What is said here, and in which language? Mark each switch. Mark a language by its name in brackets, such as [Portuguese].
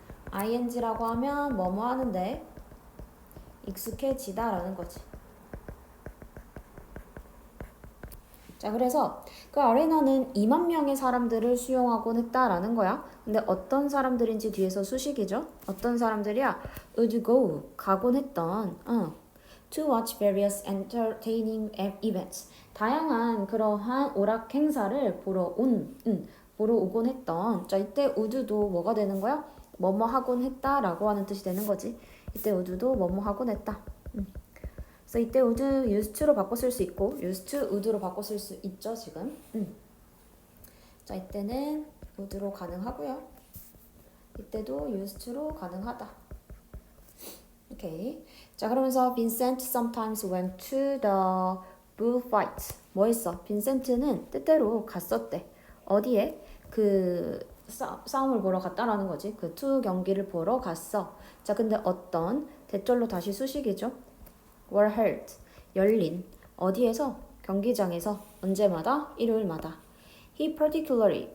[Korean] ing라고 하면 뭐뭐 하는데 익숙해지다 라는 거지. 자, 그래서 그 아레나는 2만 명의 사람들을 수용하곤 했다라는 거야. 근데 어떤 사람들인지 뒤에서 수식이죠. 어떤 사람들이야? [English] would go, [Korean] 가곤 했던 [English] to watch various entertaining events. [Korean] 다양한 그러한 오락 행사를 보러 오곤 했던. 자, 이때 would도 뭐가 되는 거야? 뭐뭐 하곤 했다라고 하는 뜻이 되는 거지. 이때 would도 뭐뭐 하곤 했다. 그래서 이때 would used to로 바꿔 쓸 수 있고 used to would로 바꿔 쓸 수 있죠, 지금. 자, 이때는 would로 가능하고요. 이때도 used to로 가능하다. 오케이. 자, 그러면서 [English] Vincent sometimes went to the bullfight. [Korean] 뭐 했어? 빈센트는 때때로 갔었대. 어디에? 그 싸움을 보러 갔다라는 거지. 그 투 경기를 보러 갔어. 자, 근데 어떤 대절로 다시 수식이죠. [English] were held. [Korean] 열린. 어디에서? 경기장에서. 언제마다? 일요일마다. [English] He particularly.